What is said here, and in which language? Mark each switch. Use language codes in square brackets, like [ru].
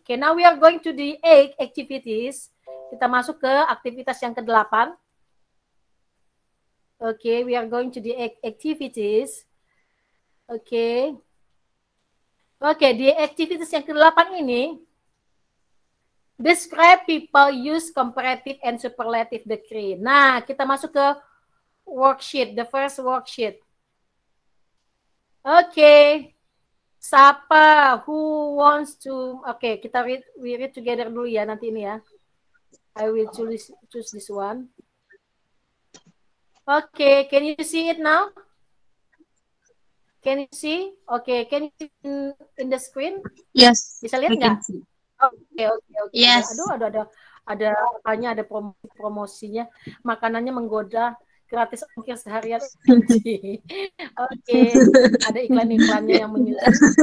[en] Okay, now we are going to the 8 activities. [id] Kita masuk ke aktivitas yang ke-8. [en] Okay, we are going to the activities. Okay. Okay, [id] di [en] activities [id] yang ke-8 ini, [en] describe people use comparative and superlative degree. [id] Nah, kita masuk ke [en] worksheet, the first worksheet. Okay. [id] Siapa [en] who wants to? Okay, [id] kita [en] we read together [id] dulu ya nanti ini ya. [en] I will choose this one. Okay, can you see it now? Can you see? Okay, can you see in the screen? Yes. [id] Bisa lihat nggak? Okay. [en] Yes. [id] Aduh, ada promosinya. Makanannya menggoda. gratis ongkir seharian. Oke, ada iklan-iklannya yang menyusun.